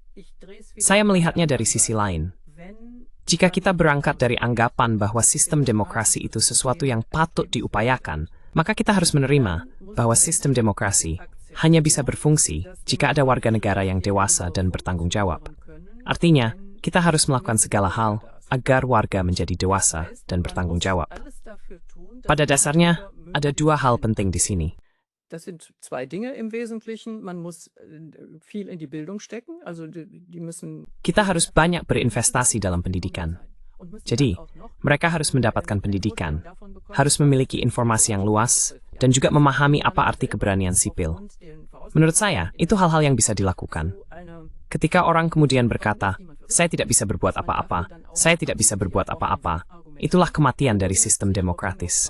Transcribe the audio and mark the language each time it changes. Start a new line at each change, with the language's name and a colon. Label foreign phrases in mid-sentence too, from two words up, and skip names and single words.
Indonesian: Saya melihatnya dari sisi lain. Jika kita berangkat dari anggapan bahwa sistem demokrasi itu sesuatu yang patut diupayakan, maka kita harus menerima bahwa sistem demokrasi hanya bisa berfungsi jika ada warga negara yang dewasa dan bertanggung jawab. Artinya, kita harus melakukan segala hal agar warga menjadi dewasa dan bertanggung jawab. Pada dasarnya, ada dua hal penting di sini.
German: Das sind zwei Dinge im Wesentlichen. Man muss viel in die Bildung stecken, also die müssen.
Indonesian: Kita harus banyak berinvestasi dalam pendidikan. Jadi, mereka harus mendapatkan pendidikan, harus memiliki informasi yang luas, dan juga memahami apa arti keberanian sipil. Menurut saya, itu hal-hal yang bisa dilakukan. Ketika orang kemudian berkata, saya tidak bisa berbuat apa-apa, saya tidak bisa berbuat apa-apa, itulah kematian dari sistem demokratis.